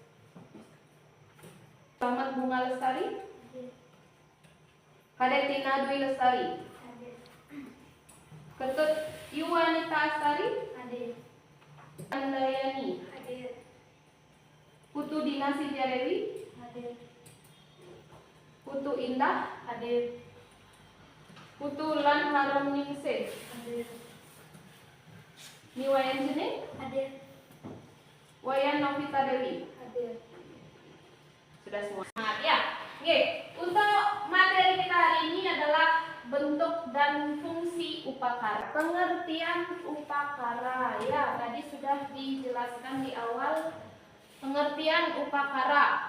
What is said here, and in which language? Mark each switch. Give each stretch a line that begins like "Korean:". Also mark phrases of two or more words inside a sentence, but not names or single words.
Indonesian: Selamat Bunga Lestari, Kadek Tina Dwi Lestari, Ketut Yuwanita Astari, Andayani, Putu Dina Sijarewi, Putu Indah, Putu Lan Harum Ningsih, Niwayan Jene, Wayan Novita Dewi. Sudah semua. Semangat ya. Oke, untuk materi kita hari ini adalah bentuk dan fungsi upakara. Pengertian upakara ya, tadi sudah dijelaskan di awal pengertian upakara.